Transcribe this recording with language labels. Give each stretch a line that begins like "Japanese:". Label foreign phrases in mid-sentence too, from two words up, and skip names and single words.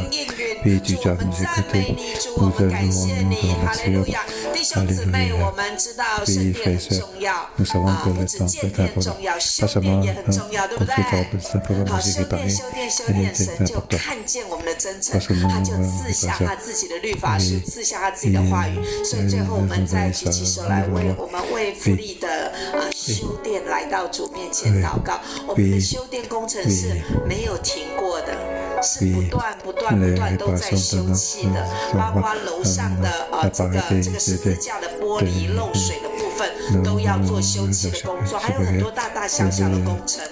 French: Oui, tu dois nous écouter. Nous te louons, nous te remercions. Alléluia. Oui, frères et sœurs, nous savons que le temps est important. Pas seulement confortable, simplement nous y réparer, mais c'est important. Parce que nous voulons
Chinese: 所以最后我们再举起手来为我们为福利的修殿来到主面前祷告。我们的修殿工程是没有停过的，是不断都在修葺的，包括楼上的这个十字架的玻璃漏水的部分都要做修葺的工作，还有很多大大小小的工程。